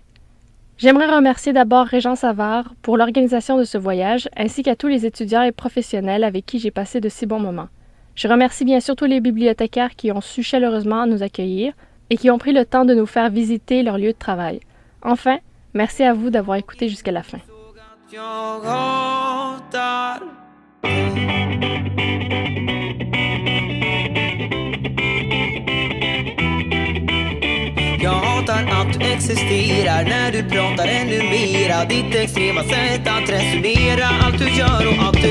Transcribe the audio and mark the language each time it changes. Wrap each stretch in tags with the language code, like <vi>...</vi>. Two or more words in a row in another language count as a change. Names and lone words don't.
<fr>J'aimerais remercier d'abord Régent Savard pour l'organisation de ce voyage, ainsi qu'à tous les étudiants et professionnels avec qui j'ai passé de si bons moments. Je remercie bien sûr tous les bibliothécaires qui ont su chaleureusement nous accueillir et qui ont pris le temps de nous faire visiter leur lieu de travail. Enfin, merci à vous d'avoir écouté jusqu'à la fin.</fr> <sv>Jag hatar att du existerar när du pratar ännu mera. Ditt extrema sätt att resonera, allt du gör och</sv>